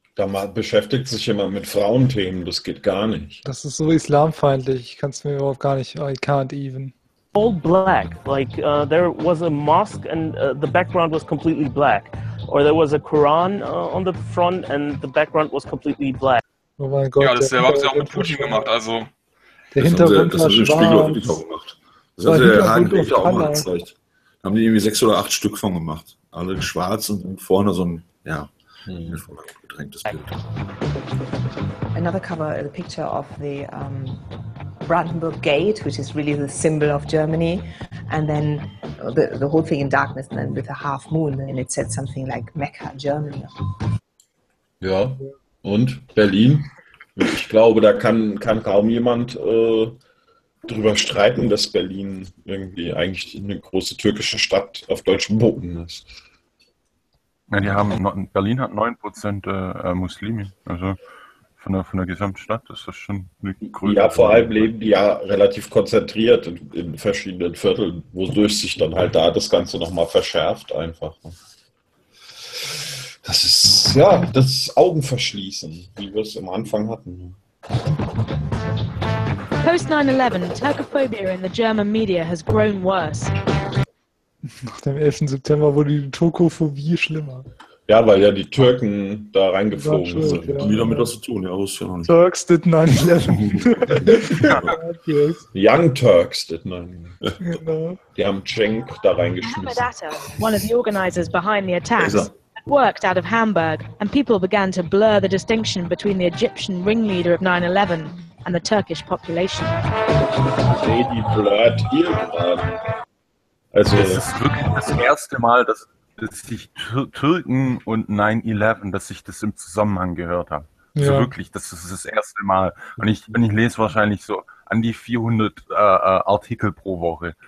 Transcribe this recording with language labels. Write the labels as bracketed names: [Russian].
[German] Da beschäftigt sich jemand mit Frauenthemen. Das geht gar nicht. Das ist so islamfeindlich. Ich kann es mir überhaupt gar nicht. [English] I can't even. All black. Like there was a mosque, and the background was completely black. Or there was a Quran on the front and the background was completely black. [German] Oh mein Gott. Ja, das selber haben sie auch mit Putin gemacht, also. Der Hintergrund war schwarz. Das haben sie im Spiegel auch gemacht. Das hat der Herr Heinrich auch mal gezeigt. Da haben die irgendwie 6 oder 8 Stück von gemacht. Alle schwarz und vorne so ein, ja, gedrängtes Bild. [English] Another cover, the picture of the Brandenburg Gate, which is really the symbol of Germany, and then the whole thing in darkness, and then with a half moon, and it said something like Mecca, Germany. [German] Ja, und Berlin. Ich glaube, da kann kaum jemand drüber streiten, dass Berlin irgendwie eigentlich eine große türkische Stadt auf deutschem Boden ist. Ja, die haben Berlin hat 9% Muslime, also. Von der Gesamtstadt, das ist schon eine Größe. Ja, vor allem leben die ja relativ konzentriert in verschiedenen Vierteln, wodurch sich dann halt da das Ganze nochmal verschärft einfach. Das ist, ja, das Augenverschließen, wie wir es am Anfang hatten. [English] Post 9/11, Turkophobia in the German media has grown worse. [German] Nach dem 11. September wurde die Turkophobie schlimmer. Ja, weil ja die Türken da reingeflogen sind. Ja, die haben damit was zu tun, ja, wusste ich noch nicht. [English] Turks did 9/11. Young Turks did 9/11. [German] Genau. Die haben Cenk da reingeschmissen. Hamadatta, [English] one of the organizers behind the attacks, worked out of Hamburg, and people began to blur the distinction between the Egyptian ringleader of 9/11 and the Turkish population. [German] Seht, die blurrt hier gerade. Also, das ist wirklich das erste Mal, dass sich Türken und 9/11, dass ich das im Zusammenhang gehört habe. Ja. Also wirklich, das ist das erste Mal. Und ich lese wahrscheinlich so an die 400 Artikel pro Woche.